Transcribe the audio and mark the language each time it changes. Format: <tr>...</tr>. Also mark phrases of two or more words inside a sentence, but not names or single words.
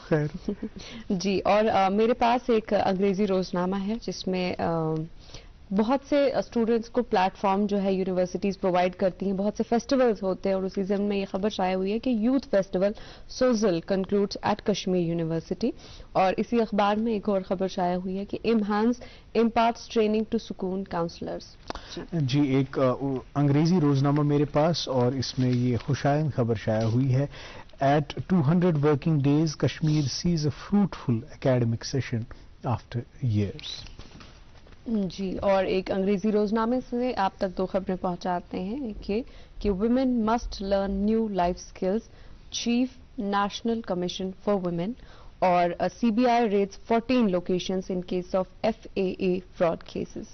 <ur>جی، اور میرے پاس ایک انگریزی روزنامہ ہے جس میں بہت سے اسٹوڈنٹس کو پلیٹ فارم جو ہے</ur> <en>universities provide</en> <ur>کرتی ہیں، بہت سے فیسٹیولز ہوتے ہیں اور اسی ضمن میں یہ خبر شائع ہوئی ہے کہ</ur> <en>Youth festival Sozal concludes at Kashmir University.</en> <ur>اور اسی اخبار میں ایک اور خبر شائع ہوئی ہے کہ</ur> <en>IMHANS imparts training to Sukoon counsellors.</en> <ur>جی، ایک انگریزی روزنامہ میرے پاس اور اس میں یہ خوش آئند خبر شائع ہوئی ہے.</ur> <en>At 200 working days, Kashmir sees a fruitful academic session after years.</en> <ur>جی، اور ایک انگریزی روزنامے سے آپ تک 2 خبریں پہنچاتے ہیں کہ</ur> <en>Women must learn new life skills, Chief National Commission for Women,</en> <ur>और</ur> <en>CBI raids 14 locations in case of FAA fraud cases.</en>